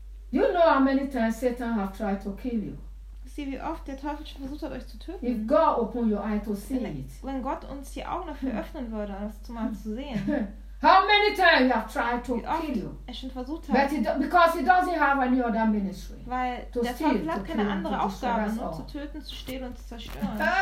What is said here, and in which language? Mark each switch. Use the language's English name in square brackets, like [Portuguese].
[English] You know how many times Satan have tried to kill you. [German] Sieh, wie oft der Teufel schon versucht hat, euch zu töten. [English] If God open your eye to see it. [German] Wenn Gott uns die Augen dafür öffnen würde, das mal zu sehen. [English] How many times he have tried to kill you? [German] Er schon versucht hat. [English] But because he doesn't have any other ministry. [German] Weil der Teufel hat keine andere Aufgabe, nur zu töten, zu stehlen und zu zerstören.